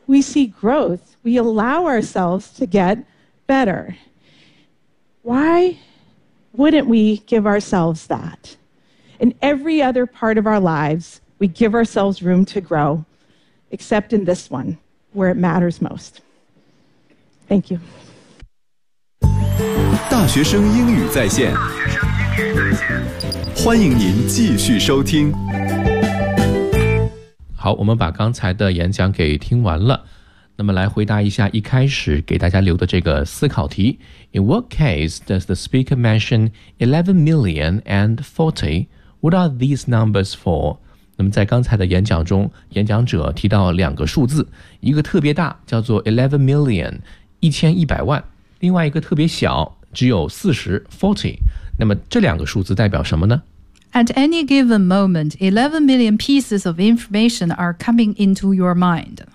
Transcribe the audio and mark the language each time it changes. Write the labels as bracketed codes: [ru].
[en] We see growth. We allow ourselves to get better. Why wouldn't we give ourselves that? In every other part of our lives, we give ourselves room to grow, except in this one, where it matters most. Thank you. [zh] 大学生英语在线，欢迎您继续收听。好，我们把刚才的演讲给听完了，那么来回答一下一开始给大家留的这个思考题。 [en] In what case does the speaker mention 11 million and 40? What are these numbers for? [zh] 那么在刚才的演讲中，演讲者提到两个数字，一个特别大叫做 11 million 1100万，另外一个特别小只有40 40。那么这两个数字代表什么呢？ [en] At any given moment, 11 million pieces of information are coming into your mind.